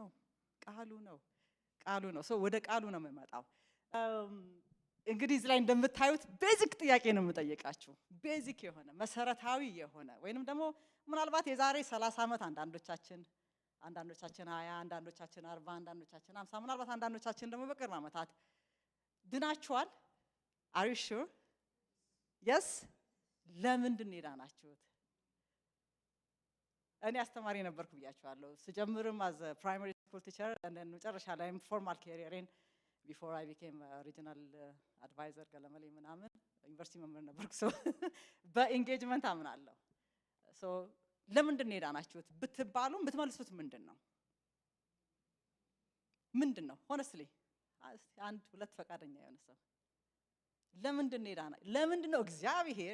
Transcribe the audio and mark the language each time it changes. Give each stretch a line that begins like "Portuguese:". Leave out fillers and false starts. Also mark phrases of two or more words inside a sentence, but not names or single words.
Amharic: ነው ሶ ወደ ቃሉ ነው የምመጣው እንግዲህ እዚህ ላይ እንደምታዩት ቤዚክ ጥያቄ ነው የምጠይቃችሁ ቤዚክ የሆነ መሰረታዊ የሆነ ወይንም ደግሞ ምናልባት የዛሬ 30 ዓመት አንዳንዶቻችን 20 አንዳንዶቻችን 40 አንዳንዶቻችን 50 ምናልባት አንዳንዶቻችን ደግሞ በቅርብ ዓመታት ድናችኋል
English: are you sure yes
Amharic: ለምንድን ነው የዳናችሁት እኔ አስተማሪ ነበርኩ ብያችኋለሁ ስጀምርም
English: as a primary school teacher and then
Amharic: መጨረሻ ላይም
English: formal career before I became a regional advisor
Amharic: ገለመሌ ምናምን ዩኒቨርሲቲ መምህር ነበርኩ so በኤንጌጅመንት አምናለሁ so ለምንድን ነው የዳናችሁት ብትባሉ ብትመልሱት ምንድነው honestly አንድ ሁለት ፈቃደኛ የሆነ ሰው ለምንድን ነው እግዚአብሔር